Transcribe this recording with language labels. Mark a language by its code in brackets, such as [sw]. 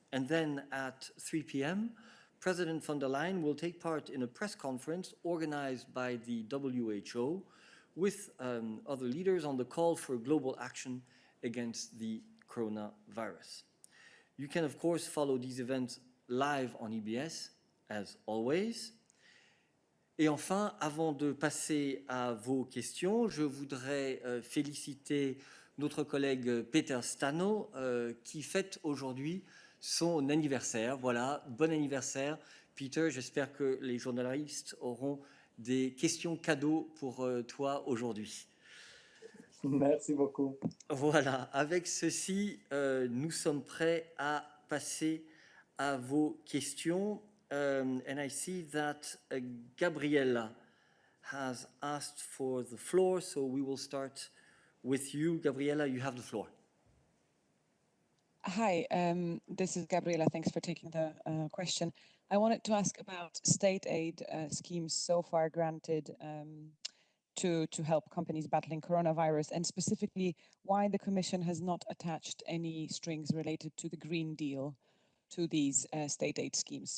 [en] And then at 3 p.m., President von der Leyen will take part in a press conference organized by the WHO with other leaders on the call for global action against the coronavirus. You can, of course, follow these events live on EBS, as always. [fr] Et enfin, avant de passer à vos questions, je voudrais féliciter notre collègue Peter Stano, qui fête aujourd'hui son anniversaire. Voilà, bon anniversaire, Peter. J'espère que les journalistes auront des questions cadeaux pour toi aujourd'hui. Merci beaucoup. Voilà, avec ceci, nous sommes prêts à passer à vos questions. [en] And I see that Gabriella has asked for the floor, so we will start with you. Gabriella, you have the floor. Hi, this is Gabriela. Thanks for taking the question. I wanted to ask about state aid schemes so far granted to help companies battling coronavirus, and specifically why the Commission has not attached any strings related to the Green Deal to these state aid schemes.